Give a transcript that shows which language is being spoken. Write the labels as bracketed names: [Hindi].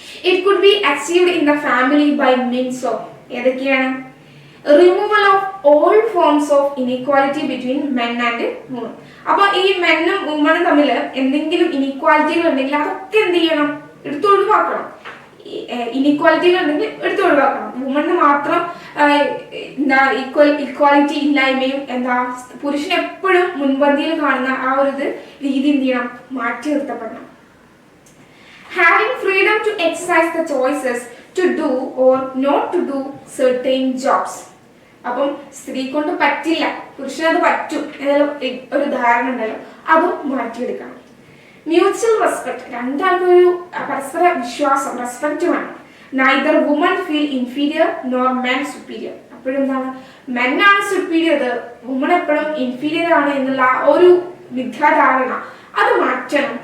[English] It could be achieved in the family by means of [Malayalam] ഏതൊക്കെയാണ്? [English] Removal of all forms of inequality between men and woman. [Malayalam] അപ്പൊ ഈ മെന്നും വുമണും തമ്മിൽ എന്തെങ്കിലും ഇനീക്വാലിറ്റികൾ ഉണ്ടെങ്കിൽ അതൊക്കെ എന്ത് ചെയ്യണം? ഒഴിവാക്കണം. ഇനീക്വാലിറ്റികൾ ഉണ്ടെങ്കിൽ ഒഴിവാക്കണം. വുമണിന് മാത്രം എന്താ ഇക്വാലിറ്റി ഇല്ലായ്മയും എന്താ പുരുഷൻ എപ്പോഴും മുൻപന്തിയിൽ കാണുന്ന ആ ഒരു രീതി എന്ത് ചെയ്യണം? മാറ്റി നിർത്തപ്പെടണം. [English] Having freedom to exercise the choices to do or not to do certain jobs. [Malayalam] അപ്പം സ്ത്രീ കൊണ്ട് പറ്റില്ല, പുരുഷനത് പറ്റും എന്നുള്ള ഒരു ധാരണ ഉണ്ടല്ലോ, അതും മാറ്റിയെടുക്കണം. മ്യൂച്വൽ റെസ്പെക്ട്, രണ്ടാൾക്കും ഒരു പരസ്പര വിശ്വാസം, റെസ്പെക്ട് വേണം. [English] Neither woman feel inferior nor men superior. [Malayalam] അപ്പോഴും എന്താണ്, മെൻ ആണ് സുപ്പീരിയർ, വുമൺ എപ്പോഴും ഇൻഫീരിയർ ആണ് എന്നുള്ള ഒരു മിഥ്യാധാരണ അത് മാറ്റണം.